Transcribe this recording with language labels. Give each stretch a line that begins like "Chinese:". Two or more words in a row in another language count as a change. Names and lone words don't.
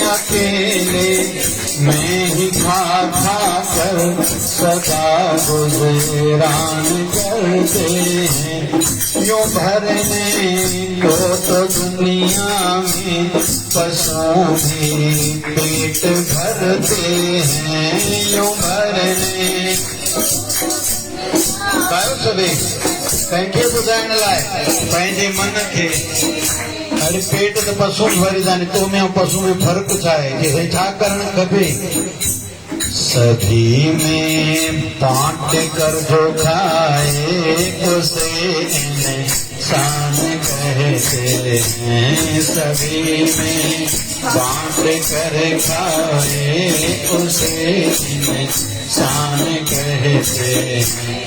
Hindi: अकेले में ही खा कर सदा गुजरान करते हैं। यूं भरने को तो दुनिया में पशु भी पेट भरते हैं। यूं भरने
Sindhi: कंहिंखे ॿुधाइण लाइ पंहिंजे मन खे, अरे पेट त पशु भरींदा आहिनि, तो में पशु में फ़र्क़ु छा आहे, कि छा करणु खपे।
Hindi: सभी में बांट कर जो खाए उसे इंसान कहते हैं। सभी में बांट कर खाए उसे इंसान कहते हैं।